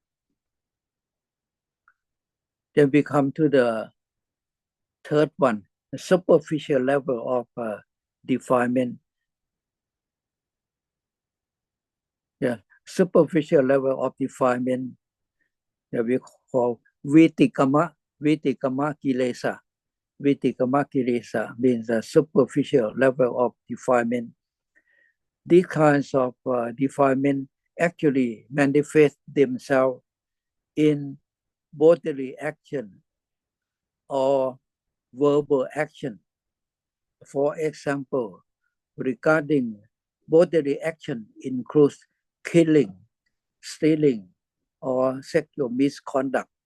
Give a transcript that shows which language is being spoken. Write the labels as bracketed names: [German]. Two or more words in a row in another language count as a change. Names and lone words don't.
[English] Then we come to the third one, the superficial level of defilement. Superficial level of defilement that we call [Pali] vitikama kilesa. Vitikama kilesa [English] means a superficial level of defilement. These kinds of defilement actually manifest themselves in bodily action or verbal action. For example, regarding bodily action includes killing, stealing, or sexual misconduct.